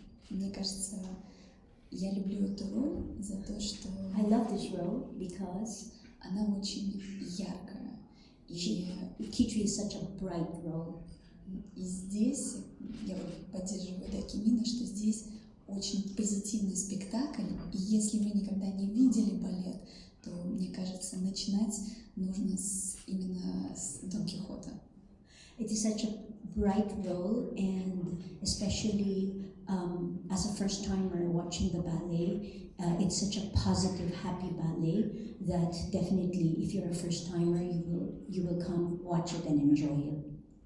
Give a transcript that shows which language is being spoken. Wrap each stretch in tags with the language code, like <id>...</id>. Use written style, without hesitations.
<ru>Мне кажется, я люблю эту роль за то, что</ru> <en>I love this role because</en> <ru>она очень яркая.</ru> <en>Kitri is such a bright role.</en> <ru>И здесь, я вот поддерживаю Кимина, что здесь очень позитивный спектакль, и если вы никогда не видели балет, то, мне кажется, начинать нужно именно с Дон Кихота.</ru> <en>It is such a bright role, and especially as a first-timer watching the ballet, it's such a positive, happy ballet that definitely, if you're a first-timer, you will come watch it and enjoy it.</en>